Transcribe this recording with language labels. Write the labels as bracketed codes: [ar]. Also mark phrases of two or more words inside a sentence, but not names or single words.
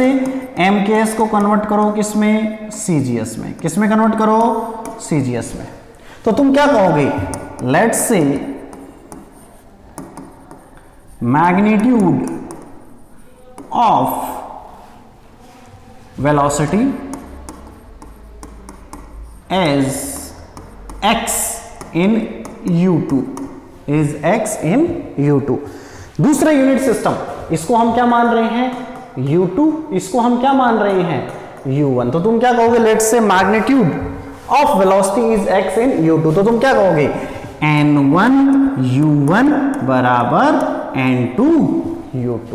[hi] mks को कन्वर्ट करो किसमें? CGS में। किसमें कन्वर्ट करो? CGS में। तो तुम क्या कहोगे? [en] let's say magnitude of velocity as x in u2 is x in u2. [hi] दूसरा [en] unit system, [hi] इसको हम क्या मान रहे हैं? u2। इसको हम क्या मान रहे हैं? u1। तो तुम क्या कहोगे? [en] let's say magnitude of velocity is x in u2. [hi] तो तुम क्या कहोगे? n1 u1 बराबर n2 u2।